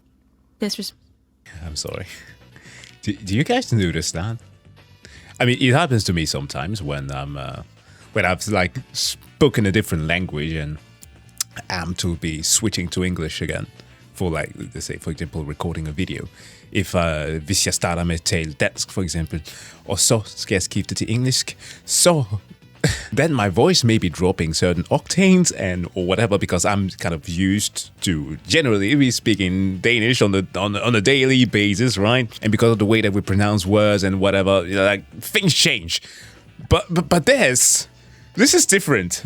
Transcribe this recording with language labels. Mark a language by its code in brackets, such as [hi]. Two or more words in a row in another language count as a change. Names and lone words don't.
[en] I'm sorry. Do you guys notice that? I mean, it happens to me sometimes when I've like spoken a different language and am to be switching to English again for like, let's say, for example, recording a video. [da] If vi ska starta med taldansk, [en] for example, [da] og så skal jeg skifte til engelsk, [en] so then my voice may be dropping certain octanes or whatever, because I'm kind of used to generally be speaking Danish on a daily basis, right? And because of the way that we pronounce words and whatever, you know, like things change. But this is different.